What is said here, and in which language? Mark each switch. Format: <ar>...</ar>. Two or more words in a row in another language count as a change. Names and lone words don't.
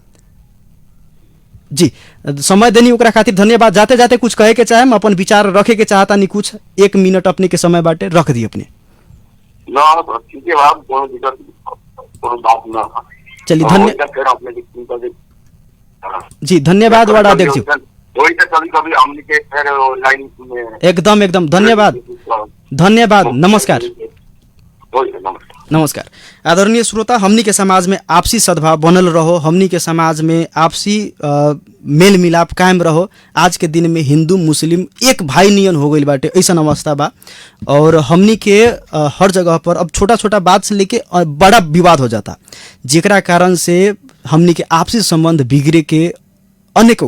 <bho>जी समय देनी ओकरा खातिर धन्यवाद। जाते जाते कुछ कहे के चाहे, अपन विचार रखे के चाहता नहीं, कुछ 1 मिनट अपने के समय बाटे रख दी अपने। चलिए जी धन्यवाद वार्ड अध्यक्ष जी, एकदम एकदम धन्यवाद धन्यवाद, नमस्कार नमस्कार। आदरणीय श्रोता, हमनी के समाज में आपसी सद्भाव बनल रहो, हमनी के समाज में आपसी मेल मिलाप कायम रहो। आज के दिन में हिंदू मुस्लिम एक भाई नियन हो गई बाटे, ऐसा अवस्था बा। और हमनी के हर जगह पर अब छोटा छोटा बात से लेके बड़ा विवाद हो जाता, जेकरा कारण से हमनी के आपसी संबंध बिगड़े के अनेकों।</bho>